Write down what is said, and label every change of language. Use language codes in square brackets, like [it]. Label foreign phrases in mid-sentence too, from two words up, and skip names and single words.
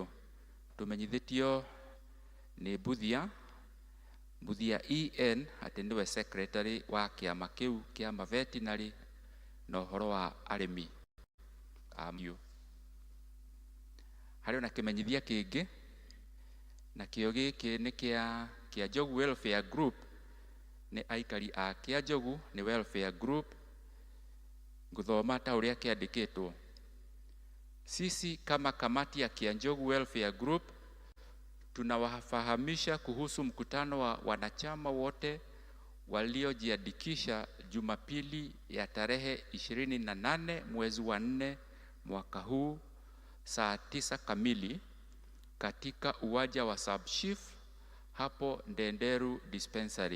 [ki] Tũmenyithĩtio nĩ Mbuthia EN atĩ nĩwe secretary wa kĩama kĩu kĩa veterinary na ũhoro wa arĩmi a mahiũ. Harĩ ona kĩmenyithia kĩngĩ na kĩo gĩkĩ nĩ kĩa Njogu Welfare Group, nĩ aikari a kĩa Njogu nĩ Welfare Group. Ngũthoma ta ũrĩa kĩandĩkĩtwo. [sw] Sisi kama kamati ya Kianjogu Welfare Group tunawafahamisha kuhusu mkutano wa wanachama wote waliojiandikisha Jumapili ya tarehe 28 mwezi wa 4 mwaka huu saa 9 kamili katika uwanja wa Sub-Chief hapo Ndenderu Dispensary.